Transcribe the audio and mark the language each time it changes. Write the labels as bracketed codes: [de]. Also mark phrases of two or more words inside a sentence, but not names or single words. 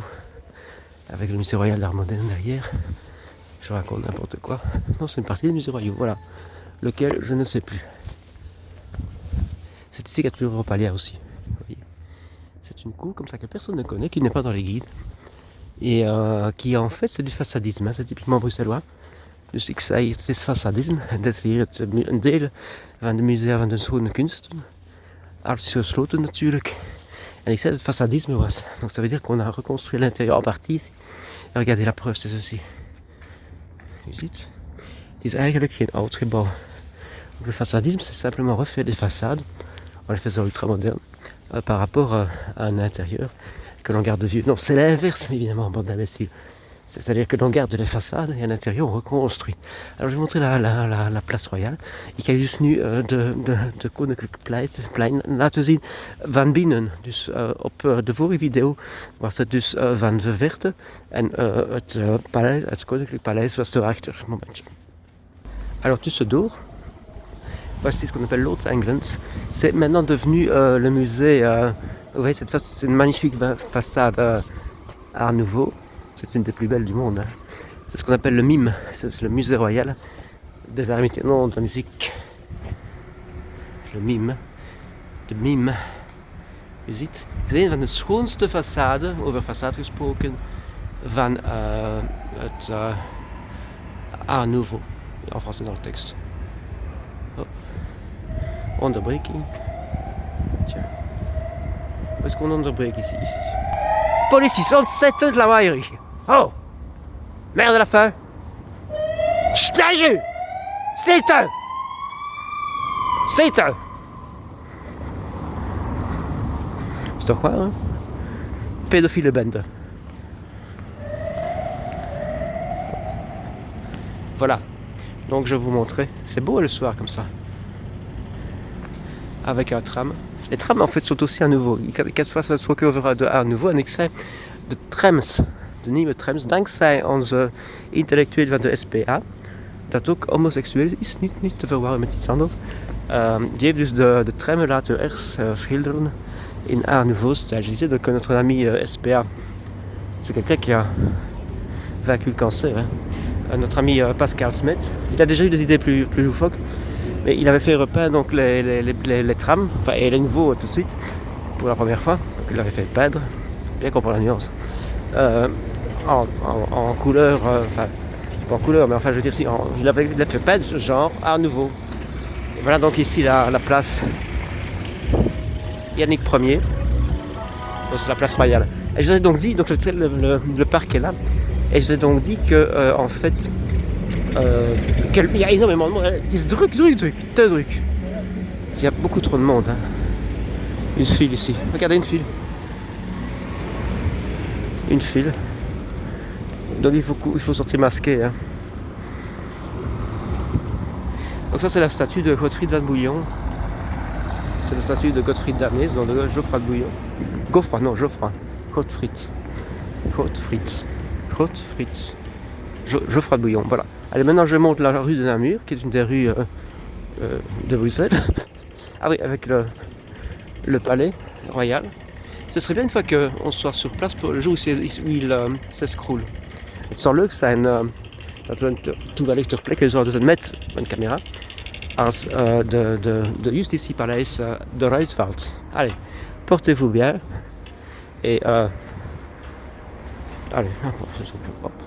[fr] Avec le musée royal d'art moderne derrière. Je raconte n'importe quoi. Non, c'est une partie des musées royaux, voilà. Lequel, je ne sais plus. C'est ici qu'il y a toujours Europalia aussi. Vous voyez. C'est une cour comme ça que personne ne connaît, qui n'est pas dans les guides. Et qui en fait, c'est du façadisme. Hein, c'est typiquement bruxellois. [nl] Dus ik zei, het is façadisme. Dat is hier een deel van de musea van de schone kunsten. Alles is gesloten natuurlijk. En ik zei dat het façadisme was. [fr] Donc ça veut dire qu'on a reconstruit l'intérieur en partie ici. En regardez, la preuve, c'est ceci. [nl] U ziet, het is eigenlijk geen oud gebouw. [fr] Donc le façadisme, c'est simplement refaire les façades en les faisant ultra-modernes par rapport à un intérieur que l'on garde vieux. Non, c'est l'inverse, évidemment, bande d'imbéciles. C'est-à-dire que l'on garde les façades et à l'intérieur on reconstruit. Alors je vais montrer la place royale. [nl] Ik ga dus nu de Koninklijk Plein laten zien van binnen. Dus op de vorige video was het dus van de verte en het Koninklijk Paleis was erachter. Momentje. Alors tussendoor, [fr] voici ce qu'on appelle l'Haute England. C'est maintenant devenu le musée. Vous voyez cette face, c'est une magnifique façade Art Nouveau. C'est une des plus belles du monde. Hein. C'est ce qu'on appelle le MIM. C'est le musée royal des arts maintenant de la musique. Le MIM. [nl] De MIM. Je ziet, het is een van de schoonste façades, over façade gesproken, van het Art Nouveau. [fr] En français dans le texte. [nl] Oh. Onderbreking. Tja. [fr] Où est-ce qu'on onderbreekt ici? [nl] Politie, is ontzettend lawaaierig. [fr] Oh! Merde à la fin! [nl] Snijden! Stilte! Stilte! Is toch waar, hè? Pedofiele bende. [fr] Voilà. Donc je vous montrerai. C'est beau le soir comme ça. Avec un tram. Les trams en fait sont aussi à nouveau. Quatre fois [nl] dat ook over de Art Nouveau. En ik zei, de trams, de nieuwe trams, dankzij onze intellectueel van de SPA, dat ook homoseksueel is, niet te verwarren met iets anders. Die heeft dus de tram laten schilderen in Art Nouveau style. [fr] Je disais donc que notre ami SPA, c'est quelqu'un qui a vaincu le cancer. Hein. Notre ami Pascal Smet, il a déjà eu des idées plus loufoques. Mais il avait fait repeindre donc les trams, enfin et les nouveaux tout de suite, pour la première fois, donc il avait fait peindre, bien comprendre la nuance, en couleur, enfin pas en couleur, mais enfin je veux dire si, il avait fait peindre ce genre Art Nouveau. Et voilà donc ici la place Yannick Ier, c'est la place royale. Et je vous ai donc dit, donc le parc est là, et je vous ai donc dit que en fait, il y a énormément de monde. [nl] Het is druk. Te druk. [fr] Il y a beaucoup trop de monde. Hein. Une file ici. Regardez une file. Une file. Donc il faut sortir masqué. Hein. Donc ça c'est la statue de Gottfried van Bouillon. C'est la statue de Gottfried d'Arnes, non de Geoffroy de Bouillon. Geoffroy. Geoffroy de Bouillon, voilà. Allez, maintenant je monte la rue de Namur, qui est une des rues de Bruxelles. Ah oui, avec le palais royal. Ce serait bien une fois qu'on soit sur place pour le jour où il s'escroule. [nl] Het zou leuk zijn dat we toevallig ter plekke zouden zijn met een camera als de Justitiepaleis eruit valt. [fr] Allez, portez-vous bien et allez, hop.